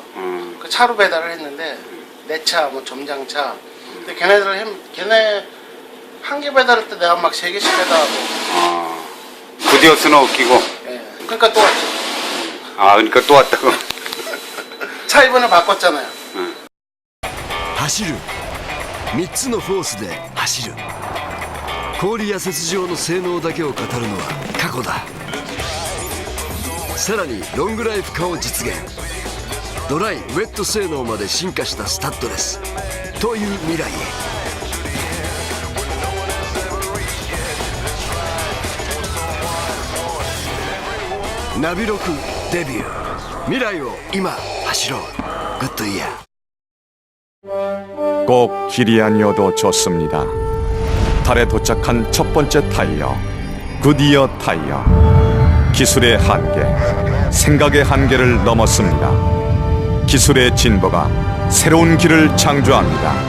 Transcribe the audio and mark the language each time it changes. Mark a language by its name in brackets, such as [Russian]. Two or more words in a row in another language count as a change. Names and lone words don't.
[Korean] 그 차로 배달을 했는데 내 차, 뭐 점장차. 근데 걔네 한 개 배달할 때 내가 막 3개씩 배달하고. 구디오스는 웃기고. 예. 그러니까 또 왔죠. 아, 그러니까 또 왔다고. 차 이번에 바꿨잖아요. [Japanese] 走る3つのフォースで走る氷や雪上の性能だけを語るのは過去ださらにロングライフ化を実現ドライウェット性能まで進化したスタッドレスという未来へナビロクデビュー未来を今走ろうグッドイヤー [Korean] 꼭 길이 아니어도 좋습니다. 달에 도착한 첫 번째 타이어, 굿이어 타이어. 기술의 한계, 생각의 한계를 넘었습니다. 기술의 진보가 새로운 길을 창조합니다.